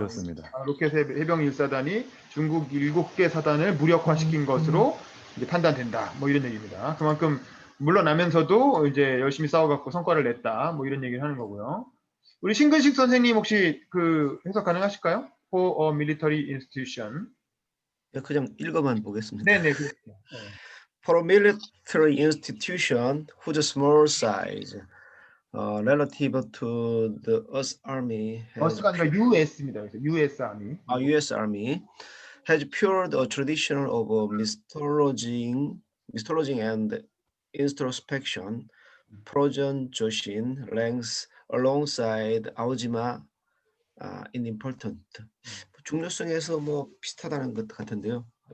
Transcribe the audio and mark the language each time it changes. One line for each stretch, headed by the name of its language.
Korean: 그렇습니다. 로켓 해병 1사단이 중국 7개 사단을 무력화시킨 것으로 이제 판단된다. 뭐 이런 얘기입니다. 그만큼 물러나면서도 이제 열심히 싸워갖고 성과를 냈다. 뭐 이런 얘기를 하는 거고요. 우리 신근식 선생님 혹시 그 해석 가능하실까요?
English: For a military institution.
Korean: 그냥 읽어만 보겠습니다. 네네.
English: For a military institution whose small size relative to the US Army
Korean: 어스가 아니라 US입니다. 그래서 US Army.
English: US Army has fueled a tradition of mythologizing and introspection. Pro전 조신 ranks alongside 아오지마 in important.
Korean: 중요성에서 뭐 비슷하다는 것 같은데요.